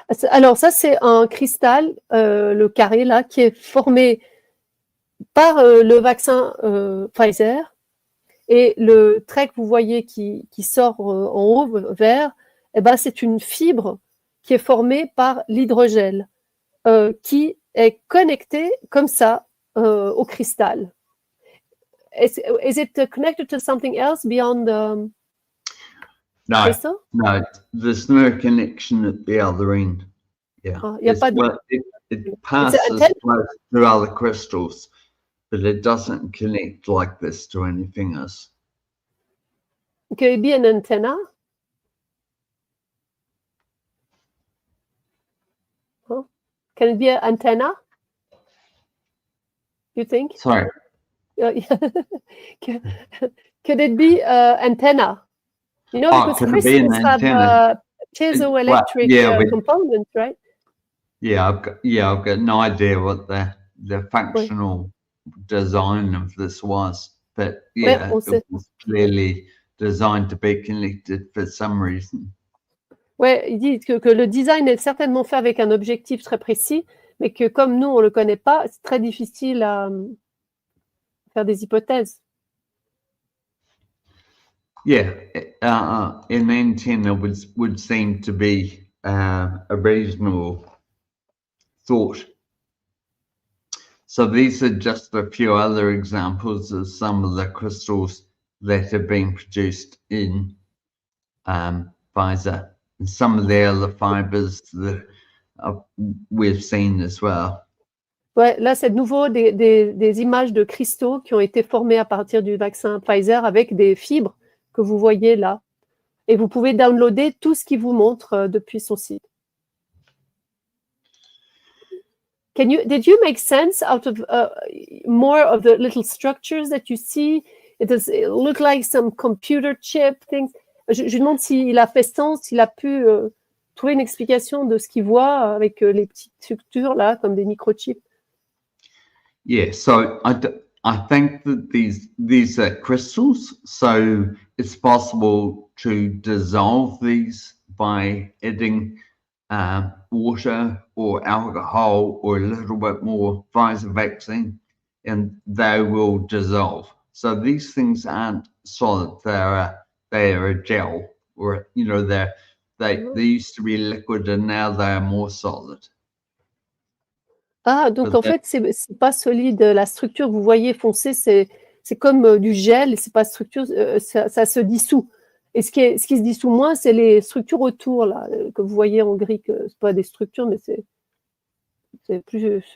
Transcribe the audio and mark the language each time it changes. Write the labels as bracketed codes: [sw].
[fr] Alors ça c'est un cristal, le carré là, qui est formé par le vaccin Pfizer, et le trait que vous voyez qui sort en haut vert, eh ben, c'est une fibre qui est formée par l'hydrogel, qui est connectée comme ça au cristal. [en] Is it connected to something else beyond the crystal? No, there's no connection at the other end. Yeah, it passes through other crystals, but it doesn't connect like this to anything else. Could it be an antenna? Huh? Can it be an antenna? You think? Sorry. Could it be antenna? You know, because crystals have piezoelectric components, right? Yeah, I've got no idea what the functional design of this was, but yeah, it was clearly designed to be connected for some reason. [fr] Ouais, il dit que le design est certainement fait avec un objectif très précis, mais que comme nous, on le connaît pas, c'est très difficile à faire des hypothèses. [en] Yeah, an antenna would seem to be a reasonable thought. So these are just a few other examples of some of the crystals that have been produced in Pfizer, and some of the other fibers that we've seen as well. [fr] Ouais, là, c'est de nouveau des images de cristaux qui ont été formés à partir du vaccin Pfizer avec des fibres que vous voyez là. Et vous pouvez downloader tout ce qu'il vous montre depuis son site. [en] Did you make sense out of more of the little structures that you see? It look like some computer chip things. [fr] Je demande s'il a fait sens, s'il a pu trouver une explication de ce qu'il voit avec les petites structures là, comme des microchips. [en] Yeah, so I think that these are crystals, so it's possible to dissolve these by adding water or alcohol or a little bit more Pfizer vaccine, and they will dissolve. So these things aren't solid; they are a gel, or you know, they used to be liquid and now they are more solid. [fr] Ah, donc en fait, c'est pas solide. La structure que vous voyez foncée, c'est comme du gel, c'est pas structure, ça se dissout. Et ce qui se dissout moins, c'est les structures autour, là, que vous voyez en gris, que c'est pas des structures, mais c'est plus.